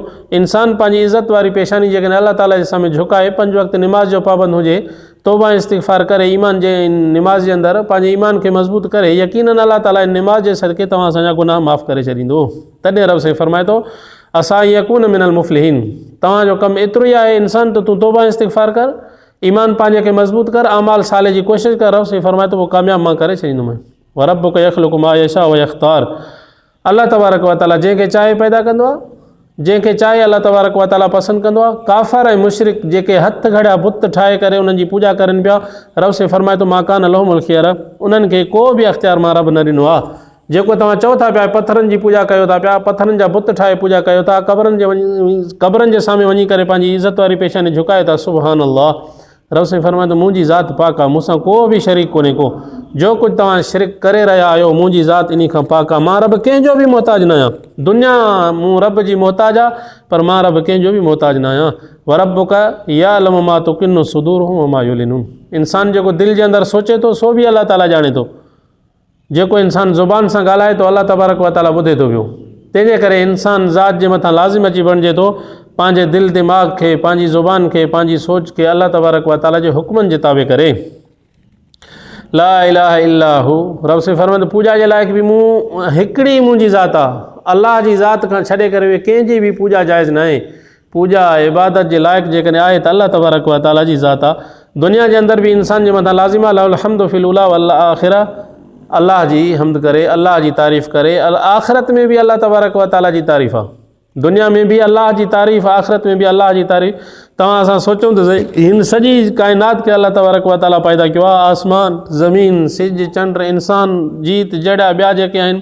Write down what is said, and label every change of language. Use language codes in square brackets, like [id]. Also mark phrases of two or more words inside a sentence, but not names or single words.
[sd] इंसानु पंहिंजी इज़त वारी पेशानी जेकॾहिं अलाह ताला जे साम्हूं झुकाए, 5 वक़्त निमाज़ जो पाबंद हुजे, तौबा इस्तिग़फ़ार करे, ईमान जे निमाज़ जे अंदरि पंहिंजे ईमान खे मज़बूत करे, यकीनन अलाह ताला इन निमाज़ जे सदके तव्हां असांजा गुनाह माफ़ु करे छॾींदो। तॾहिं रब साईं फरमाए थो असां [ar] يكون من المفلحين, [sd] तव्हांजो कमु एतिरो ई आहे इंसान त तूं तौबा इस्तिग़फ़ार कर, ईमान पंहिंजे खे मज़बूत कर, आमाल साले जी कोशिशि कर। रब साईं फरमाए थो पोइ कामयाबु मां करे छॾींदुमि। [ar] وربك يخلق ما يشاء ويختار, الله تبارك وتعالى [sd] जंहिंखे चाहे पैदा कंदो आहे, जंहिंखे चाहे [ar] الله تبارك وتعالى [sd] पसंदि कंदो आहे। काफ़र ऐं मुशरिक जेके हथ घड़िया बुत ठाहे करे उन्हनि जी पूॼा करनि पिया, रब साईं फरमाए थो [ar] ما كان لهم الخيرة, [sd] उन्हनि खे को बि अख़्तियार मां रब न ॾिनो आहे। जेको तव्हां चओ था पिया पथरनि जी पूॼा कयो था पिया, पथरनि जा बुत ठाहे पूॼा कयो था, क़बरनि जे साम्हूं वञी करे पंहिंजी इज़त वारी पेशानी झुकाए था, [ar] سبحان الله. [sd] रब साईं फरमाए थो मुंहिंजी ज़ात पाक आहे, मूंसां को बि शरीक कोन्हे को, जो कुझु तव्हां शिरक करे रहिया आहियो मुंहिंजी ज़ात इन खां पाक आहे। मां रब कंहिंजो बि मोहताज न आहियां, दुनिया मूं रब जी मोहताज आहे, पर मां रब कंहिंजो बि मोहताज न आहियां। [ar] وربك يعلم ما تكن صدورهم وما يعلنون, [sd] इंसान जेको दिलि जे अंदरि सोचे थो सो बि अलाह ताला ॼाणे थो, जेको इंसानु ज़ुबान सां ॻाल्हाए थो [ar] الله تبارك وتعالى [sd] ॿुधे थो पियो। तंहिंजे करे इंसानु ज़ात जे मथां लाज़िम अची बणिजे थो पंहिंजे दिलि दिमाग़ खे, पंहिंजी ज़ुबान खे, पंहिंजी सोच खे [ar] الله تبارك وتعالى [sd] जे हुक्मनि जे ताबे करे। [ar] لا إله إلا هو, [sd] रब साईं फरमाए थो पूॼा जे लाइक़ बि मूं हिकिड़ी मुंहिंजी ज़ात आहे, अलाह जी ज़ात खां छॾे करे उहे कंहिंजी बि पूॼा जाइज़ न आहे। पूॼा इबादत जे लाइक़ जेकॾहिं आहे त [ar] الله تبارك وتعالى [sd] जी ज़ात आहे। दुनिया जे अंदरि बि इंसान जे मथां लाज़िम आहे [ar] له الحمد في الأولى والآخرة, [sd] अलाह जी हम्द करे, अलाह जी तारीफ़ करे। आख़िरत में बि [ar] الله تبارك وتعالى [sd] जी तारीफ़ आहे, दुनिया में बि अलाह जी तारीफ़, आख़िरत में बि अलाह जी तारीफ़। तव्हां असां सोचूं त हिन सॼी काइनात खे [ar] الله تبارك وتعالى [sd] पैदा कयो आहे, आसमान ज़मीन सिज चंड इंसान जीत जहिड़ा ॿिया जेके आहिनि।